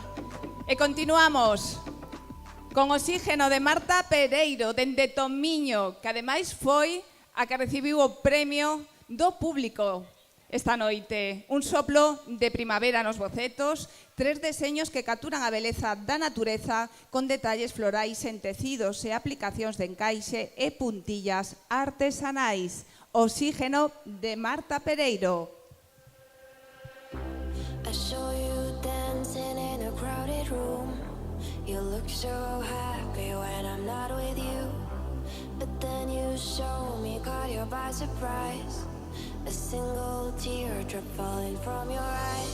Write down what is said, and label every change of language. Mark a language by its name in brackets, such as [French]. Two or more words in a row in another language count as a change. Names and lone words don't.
[Galician] E continuamos con Oxígeno de Marta Pereiro, dende Tomiño, que ademais foi a que recibiu o premio do público esta noite. Un soplo de primavera nos bocetos, tres deseños que capturan a beleza da natureza con detalles florais en tecidos e aplicacións de encaixe e puntillas artesanais. Oxígeno de Marta Pereiro. [English] I saw you dancing in a crowded room. You look so happy when I'm not with you. But then you saw me, caught you by surprise. A single teardrop falling from your eye.